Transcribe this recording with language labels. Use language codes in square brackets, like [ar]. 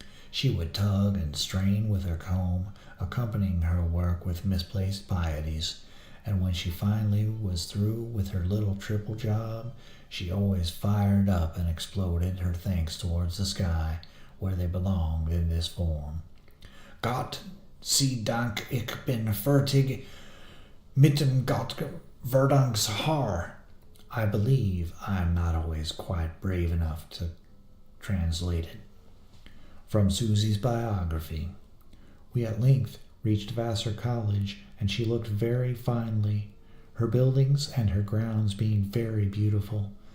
[en] She would tug and strain with her comb, accompanying her work with misplaced pieties, and when she finally was through with her little triple job, she always fired up and exploded her thanks towards the sky, where they belonged in this form. [de] Gott sei Dank, ich bin fertig mit dem Gott-Verdunkshaar. [en] I believe I am not always quite brave enough to translate it. From Susie's biography. We at length reached Vassar College, and she looked very finely, her buildings and her grounds being very beautiful.